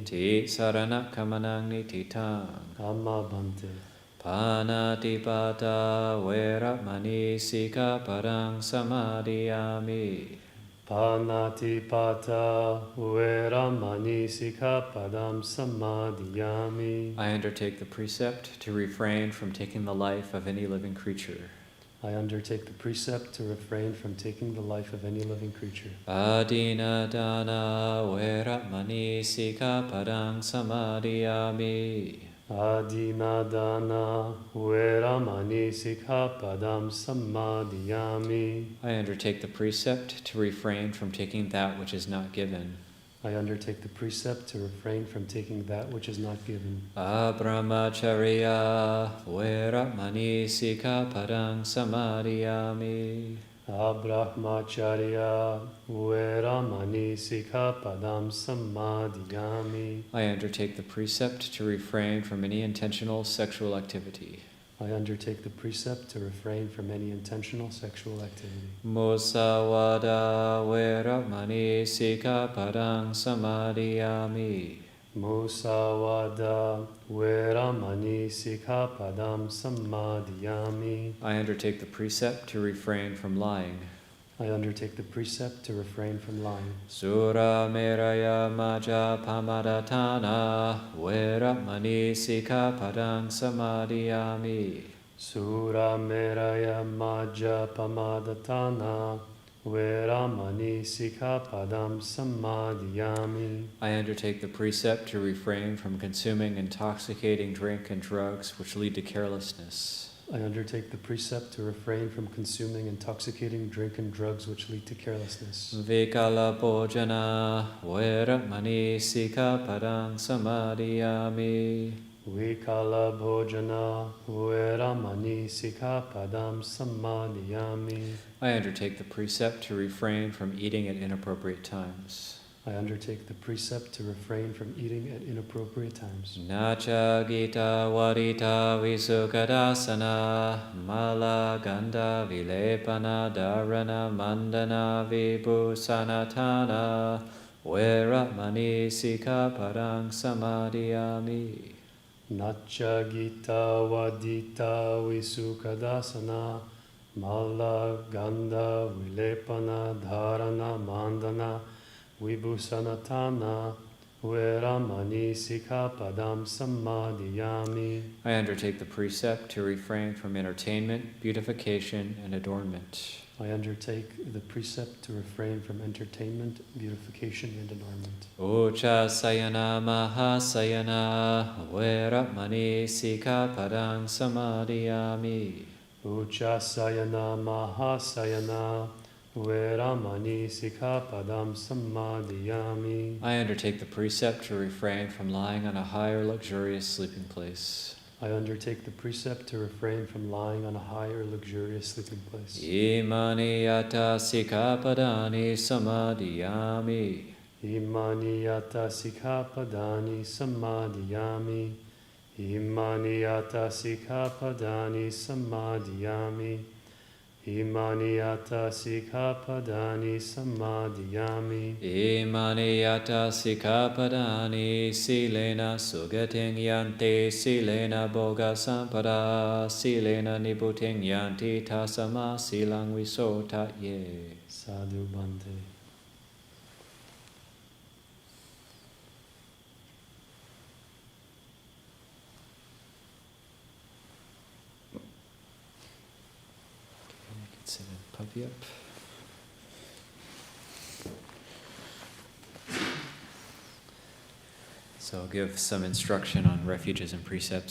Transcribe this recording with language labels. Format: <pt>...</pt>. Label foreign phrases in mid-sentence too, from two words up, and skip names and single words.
<pi>Ti sarana kamanang nititang. Amma bhante. Panatipata veramani sikapadang samadhiyami. Panatipata veramani sikapadam samadhiyami.</pi> <en>I undertake the precept to refrain from taking the life of any living creature. I undertake the precept to refrain from taking the life of any living creature.</en> <pi>Adina dana veramani sikapadang samadhiyami. Adinadana veramani sikapadam samadhiyami.</pi> <en>I undertake the precept to refrain from taking that which is not given. I undertake the precept to refrain from taking that which is not given.</en> <pi>Abrahmacharya veramani sikapadang samadhiyami. Abrahmacharya veramani sikapadam samadhiyami.</pi> <en>I undertake the precept to refrain from any intentional sexual activity. I undertake the precept to refrain from any intentional sexual activity.</en> <pi>Musawada veramani sikapadang samadhiyami. Musawada veramani sikapadam samadhiyami.</pi> <en>I undertake the precept to refrain from lying. I undertake the precept to refrain from lying.</en> <pi>Sura meraya maja pamadatana veramani sikapadang samadhiyami. Sura meraya maja pamadatana veramani sikapadam samadhiyami.</pi> <en>I undertake the precept to refrain from consuming intoxicating drink and drugs which lead to carelessness. I undertake the precept to refrain from consuming intoxicating drink and drugs which lead to carelessness.</en> <pi>Vikala bhojana veramani sikapadang samadhiyami. Vikala bhojana veramani sikapadam samadhiyami.</pi> <en>I undertake the precept to refrain from eating at inappropriate times. I undertake the precept to refrain from eating at inappropriate times.</en> <pi>Nacha gita varita visukadasana mala ganda vilepana dharana mandana vibhusanatana veramani sikapadang samadhiyami. Nacha gita vadita visukadasana mala ganda vilepana dharana mandana vibhusanatana veramani sikapadam samadhiyami.</pi> <en>I undertake the precept to refrain from entertainment, beautification, and adornment. I undertake the precept to refrain from entertainment, beautification, and adornment.</en> <pi>Ucha sayana mahasayana veramani sikapadang samadhiyami. Uchasayana mahasayana veramani Vedayamani Sikkhapadam Samadhiyami.</pi> <en>I undertake the precept to refrain from lying on a high or luxurious sleeping place. I undertake the precept to refrain from lying on a high or luxurious sleeping place.</en> <pi>Imani yata sikkhapadani samadhiyami. Imani yata sikkhapadani samadhiyami. Imani yata sikkhapadani samadhiyami. Imani yata sikkhapadani samadhiyami. Imani yata sikkhapadani silena sugating yanti silena boga sampada silena nibuting yanti tasama silang visota ye. Sadhu Bhante.</pi> <en>Sit and puppy up. So I'll give some instruction on refuges and precepts.</en>